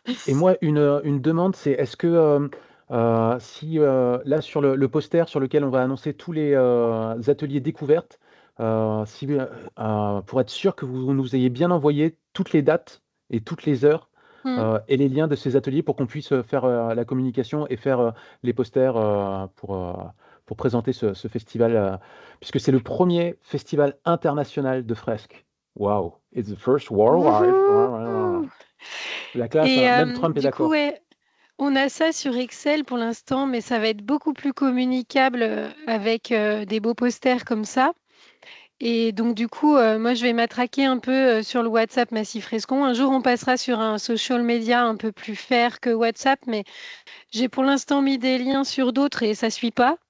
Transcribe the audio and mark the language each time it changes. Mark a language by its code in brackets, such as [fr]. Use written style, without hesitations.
[fr] Et moi, une demande, c'est est-ce que si là sur le poster sur lequel on va annoncer tous les ateliers découvertes, pour être sûr que vous nous ayez bien envoyé toutes les dates et toutes les heures et les liens de ces ateliers pour qu'on puisse faire la communication et faire les posters pour présenter ce festival, puisque c'est le premier festival international de fresques. [en] Wow, it's the first worldwide. [fr] La classe, Et même Trump est d'accord. Ouais, on a ça sur Excel pour l'instant, mais ça va être beaucoup plus communicable avec des beaux posters comme ça. Et donc, du coup, moi, je vais m'attraquer un peu sur le WhatsApp Massif Frescon. Un jour, on passera sur un social media un peu plus fair que WhatsApp, mais j'ai pour l'instant mis des liens sur d'autres et ça ne suit pas.